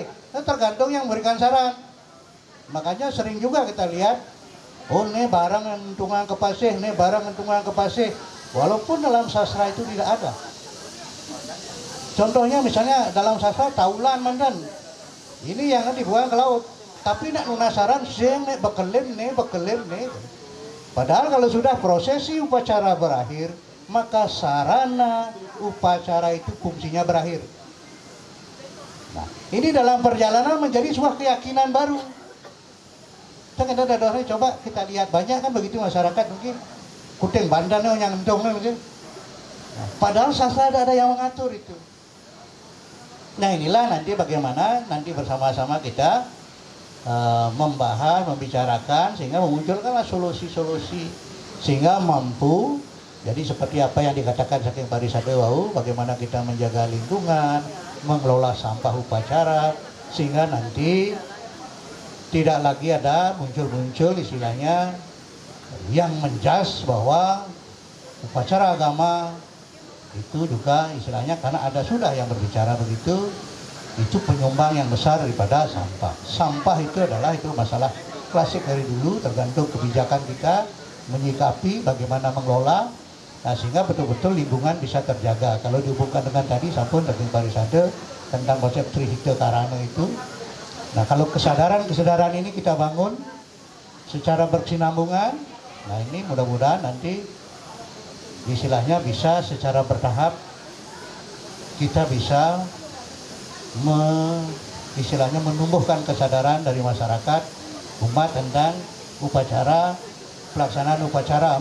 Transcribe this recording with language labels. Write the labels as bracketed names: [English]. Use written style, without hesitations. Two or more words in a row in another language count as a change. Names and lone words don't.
[Indonesian] Nah, tergantung yang memberikan saran. Makanya sering juga kita lihat, oh ini barang [Balinese] entungan kepasih, [Indonesian] ini barang [Balinese] entungan kepasih. [Indonesian] Walaupun dalam sastra itu tidak ada. Contohnya misalnya dalam sastra taulan mandan, ini yang dibuang ke laut, tapi [Balinese] nak nunasaran sing nek bekelim nih. [Indonesian] Padahal kalau sudah prosesi upacara berakhir, maka sarana upacara itu fungsinya berakhir. Nah, ini dalam perjalanan menjadi sebuah keyakinan baru. Coba kita lihat banyak kan begitu masyarakat mungkin kuting bandan yang entong mungkin. Nah, padahal sastra ada yang mengatur itu. Nah inilah nanti bagaimana nanti bersama-sama kita membahas, membicarakan sehingga memunculkanlah solusi-solusi sehingga mampu. Jadi seperti apa yang dikatakan saking parisade wau, bagaimana kita menjaga lingkungan, mengelola sampah upacara sehingga nanti tidak lagi ada muncul-muncul istilahnya yang menjas bahwa upacara agama itu juga istilahnya karena ada sudah yang berbicara begitu, itu penyumbang yang besar daripada sampah. Sampah itu adalah itu masalah klasik dari dulu, tergantung kebijakan kita menyikapi bagaimana mengelola, nah, sehingga betul-betul lingkungan bisa terjaga. Kalau dihubungkan dengan tadi [Balinese] sampun saking [Indonesian] parisade tentang konsep trihite karana itu, nah kalau kesadaran ini kita bangun secara berkesinambungan, nah ini mudah-mudahan nanti istilahnya bisa secara bertahap kita bisa istilahnya menumbuhkan kesadaran dari masyarakat umat tentang upacara, pelaksanaan upacara.